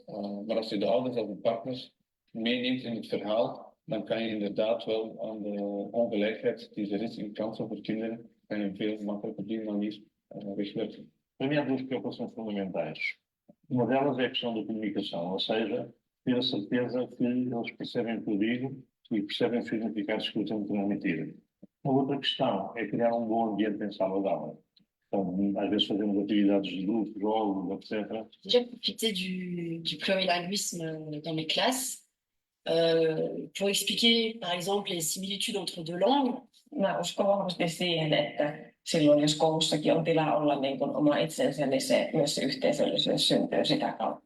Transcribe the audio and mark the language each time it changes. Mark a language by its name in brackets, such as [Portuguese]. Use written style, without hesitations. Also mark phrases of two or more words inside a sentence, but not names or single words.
[Dutch] Maar als je de ouders of de partners meeneemt in het verhaal, dan kan je inderdaad wel aan de ongelijkheid die er is in kansen voor kinderen, kan je veel makkelijker op die manier wegwerken. [Portuguese] Para mim, há duas preocupações fundamentais. Uma delas é a questão da comunicação, ou seja, ter a certeza que eles percebem o que eu digo e percebem os significados que eu tento transmitir. A outra questão é criar um bom ambiente em sala de aula. Então, às vezes fazemos atividades de grupo, jogos, etc. [French] Déjà profiter du plurilinguisme dans les classes pour expliquer, par exemple, les similitudes entre deux langues. [Finnish] Mä uskon vahvasti siihen, että silloin jos koulussakin on tilaa olla niin kuin oma itsensä, niin se myös se yhteisöllisyys syntyy sitä kautta.